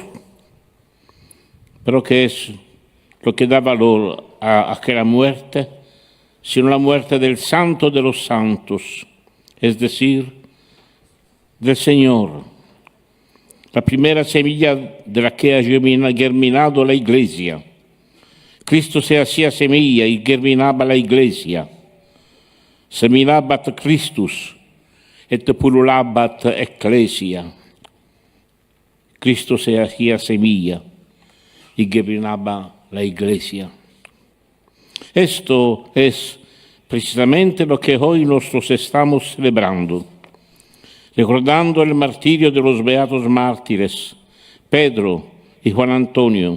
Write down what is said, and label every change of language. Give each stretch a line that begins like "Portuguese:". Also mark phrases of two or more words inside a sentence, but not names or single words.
Spanish: Pero ¿qué es lo que da valor a aquella muerte, sino la muerte del Santo de los Santos, es decir, del Señor, la primera semilla de la que ha germinado la Iglesia. Cristo se hacía semilla y germinaba la Iglesia.
Latin: Seminabat Christus et pullulabat Ecclesia.
Spanish: Cristo se hacía semilla y germinaba la Iglesia. Esto es precisamente lo que hoy nosotros estamos celebrando, recordando el martirio de los beatos mártires, Pedro y Juan Antonio.